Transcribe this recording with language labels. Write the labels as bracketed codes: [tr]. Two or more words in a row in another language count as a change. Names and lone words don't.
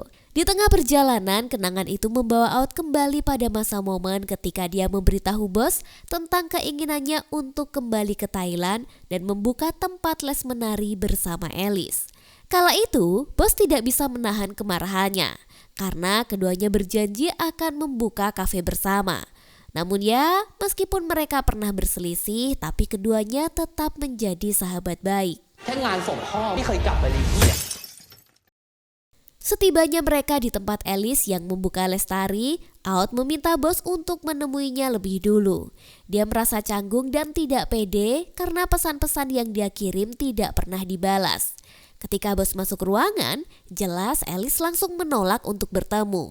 [id] Di tengah perjalanan, kenangan itu membawa Aot kembali pada masa momen ketika dia memberitahu Bos tentang keinginannya untuk kembali ke Thailand dan membuka tempat les menari bersama Alice. Kala itu, Bos tidak bisa menahan kemarahannya karena keduanya berjanji akan membuka kafe bersama. Namun ya, meskipun mereka pernah berselisih, tapi keduanya tetap menjadi sahabat baik. [th] แค่งานส่งพ่อไม่เคยกลับไปเลยเหี้ย [id] Setibanya mereka di tempat Alice yang membuka les tari, Aot meminta Bos untuk menemuinya lebih dulu. Dia merasa canggung dan tidak pede karena pesan-pesan yang dia kirim tidak pernah dibalas. Ketika Bos masuk ruangan, jelas Alice langsung menolak untuk bertemu.